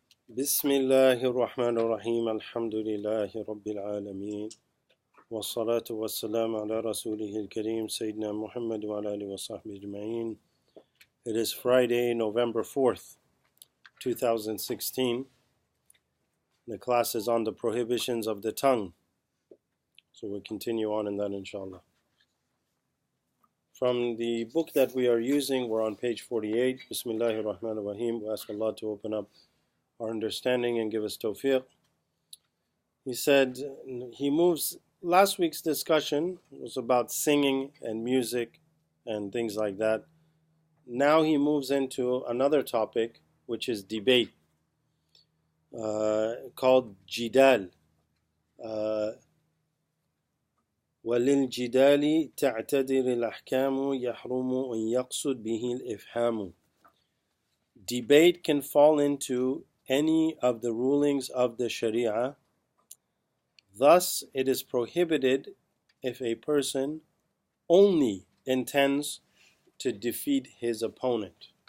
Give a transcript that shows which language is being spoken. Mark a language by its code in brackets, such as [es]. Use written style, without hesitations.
[ar] بسم الله الرحمن الرحيم الحمد لله رب العالمين والصلاة والسلام على رسوله الكريم سيدنا محمد وعلى آله وصحبه أجمعين. [en] It is Friday, November 4th, 2016. The class is on the prohibitions of the tongue. So we'll continue on in that inshallah. From the book that we are using, we're on page 48. Bismillahir Rahmanir Rahim. We ask Allah to open up our understanding and give us tawfiq. He said he moves. Last week's discussion was about singing and music and things like that. Now he moves into another topic, which is debate, called jidal. [ar] وللجدال تعتذر الأحكام يحرم أن يقصد به الإفهام. [en] Debate can fall into any of the rulings of the Sharia. Thus, it is prohibited if a person only intends to defeat his opponent.